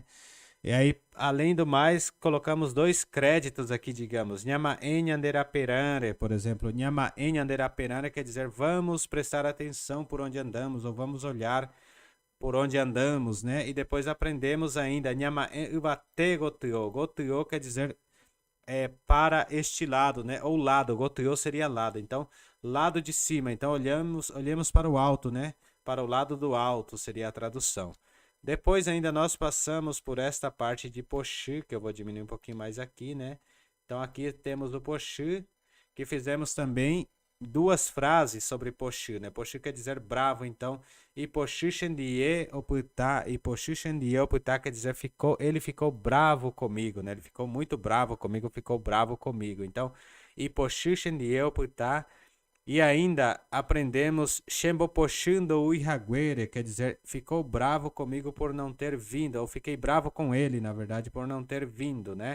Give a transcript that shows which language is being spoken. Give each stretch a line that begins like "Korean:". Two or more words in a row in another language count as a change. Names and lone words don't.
Portuguese: E aí, além do mais, colocamos 2 créditos aqui, digamos.
Guarani: Nhamaen anderaperare,
Portuguese: por exemplo.
Guarani: Nhamaen anderaperare
Portuguese: quer dizer vamos prestar atenção por onde andamos, ou vamos olhar por onde andamos, né? E depois aprendemos ainda
Guarani: Nhamaen ubate gotyo.
Portuguese: Gotyo quer dizer para este lado, né? Ou lado. Gotyo seria lado. Então, lado de cima. Então, olhemos para o alto, né? Para o lado do alto seria a tradução. Depois ainda nós passamos por esta parte de poxi, que eu vou diminuir um pouquinho mais aqui, né? Então aqui temos o poxi, que fizemos também 2 frases sobre poxi, né? Poxi quer dizer bravo, então, e
Guarani: poxi shendie oputá,
Portuguese: e
Guarani: poxi shendie oputá
Portuguese: quer dizer ele ficou bravo comigo, né? Ele ficou muito bravo comigo, ficou bravo comigo. Então,
Guarani: e poxi shendie oputá.
Portuguese: E ainda aprendemos
Guarani: Shemboposhindo Uihaguere,
Portuguese: quer dizer, ficou bravo comigo por não ter vindo, ou fiquei bravo com ele, na verdade, por não ter vindo, né?